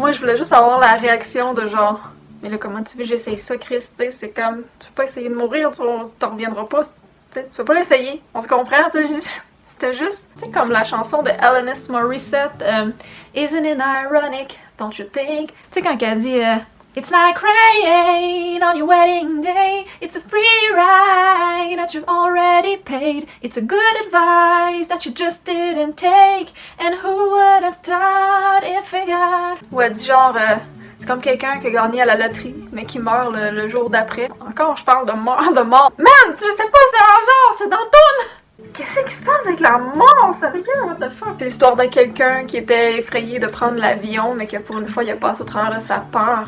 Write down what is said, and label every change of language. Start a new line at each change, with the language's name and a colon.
French: Moi je voulais juste avoir la réaction de genre, mais là comment tu veux que j'essaye ça Chris, tu sais, c'est comme, tu peux pas essayer de mourir, tu t'en reviendras pas, tu sais, tu peux pas l'essayer, on se comprend, tu sais. C'était juste, tu sais, comme la chanson de Alanis Morissette,
English: Isn't it ironic, don't you think?
French: Tu sais quand elle dit...
English: It's like crying on your wedding day. It's a free ride that you've already paid. It's a good advice that you just didn't take. And who would have thought if it got...
French: Ou elle dit genre, c'est comme quelqu'un qui a gagné à la loterie, mais qui meurt le jour d'après. Encore, je parle de mort, de mort. Man, je sais pas, c'est un genre, c'est dans ton... Qu'est-ce qui se passe avec la mort? Sérieux,
English: what the fuck?
French: C'est l'histoire de quelqu'un qui était effrayé de prendre l'avion, mais que pour une fois, il a passé au travers de sa peur.